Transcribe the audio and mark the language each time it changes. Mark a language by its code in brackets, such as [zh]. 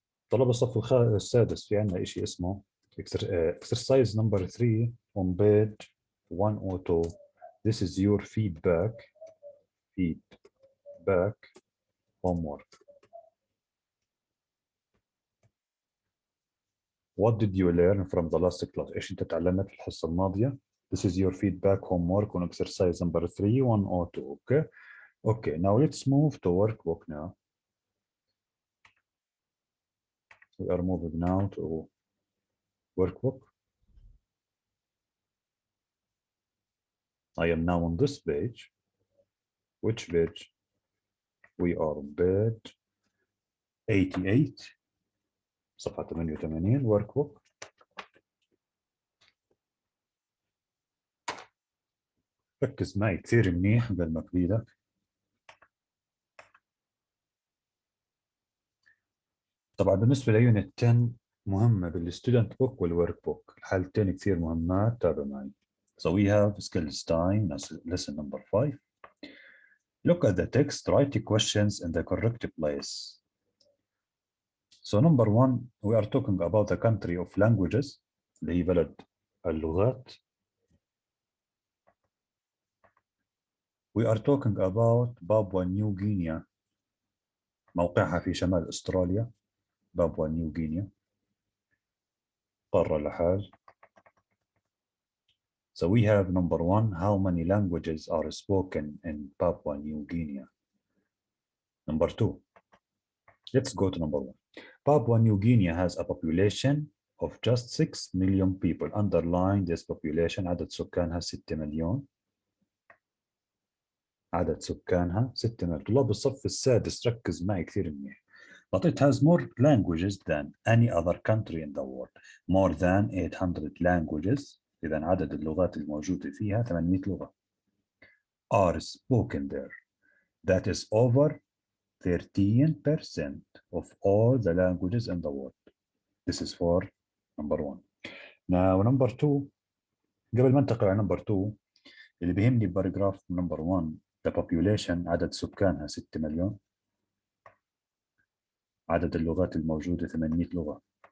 [ar] طلاب الصف السادس في عندنا شيء اسمه [en] exercise number 3 on page 102. This is your feedback homework. What did you learn from the last class? [ar] ايش انت تعلمت في الحصة الماضية؟ [en] This is your feedback homework on exercise number 3 102. Okay, now let's move to workbook now. We are moving now to workbook. I am now on this page. Which page? We are on page 88. [ar] صفحة 88 workbook. ركز معي كثير منيح قبل ما أكبيلك. طبعا بالنسبة ليونت 10 مهمة بالستودنت بوك والورك بوك. الحالتين كثير مهمات. تابع معي. [en] So we have skills time, lesson number 5. Look at the text, write the questions in the correct place. So number 1, we are talking about the country of languages, [ar] اللي هي بلد اللغات. [en] We are talking about Papua New Guinea. [ar] موقعها في شمال أستراليا. Papua New Guinea. قارة لحال. [en] So we have number 1, how many languages are spoken in Papua New Guinea? Number 2, let's go to number 1. Papua New Guinea has a population of just 6 million people. Underline this population. [ar] عدد سكانها 6 مليون. عدد سكانها 6 مليون. طلاب الصف السادس ركز معي كثير منيح. [en] But it has more languages than any other country in the world. More than 800 languages. [ar] إذا عدد اللغات الموجودة فيها 800 لغة. [en] Are spoken there. That is over 13% of all the languages in the world. This is for number 1. Now number 2. [ar] قبل ما ننتقل على number 2 اللي بيهمني باراجراف [en] number 1 the population [ar] عدد سكانها 6 مليون. عدد اللغات الموجودة 800 لغة.